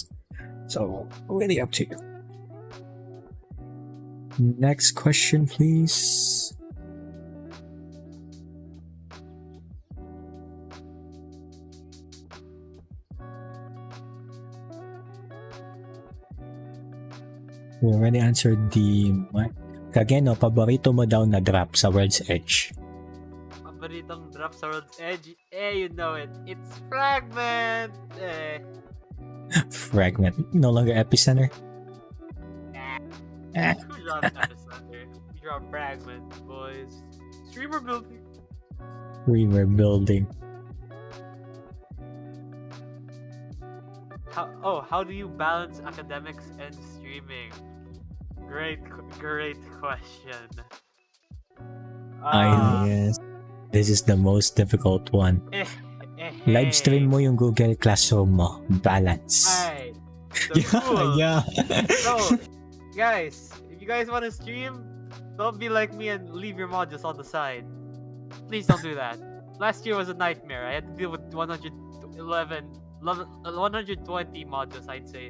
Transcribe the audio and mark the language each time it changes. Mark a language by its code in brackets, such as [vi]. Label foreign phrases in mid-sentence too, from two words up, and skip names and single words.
[en] So really up to you. Next question, please. We already answered the [tl] Kageno, paborito mo daw na drop sa World's Edge. Paboritong drop sa World's Edge? [en] You know it. It's Fragment! Fragment. No longer Epicenter? Who dropped Epicenter? We dropped Fragment, boys. Streamer building. We were building. How do you balance academics and streaming? Great question. Yes. This is the most difficult one. Live stream [tl] mo yung Google Classroom mo. [en] Balance. Alright. So cool. Yeah. So, guys, if you guys want to stream, don't be like me and leave your modules on the side. Please don't do that. last year was a nightmare. I had to deal with 120 modules, I'd say.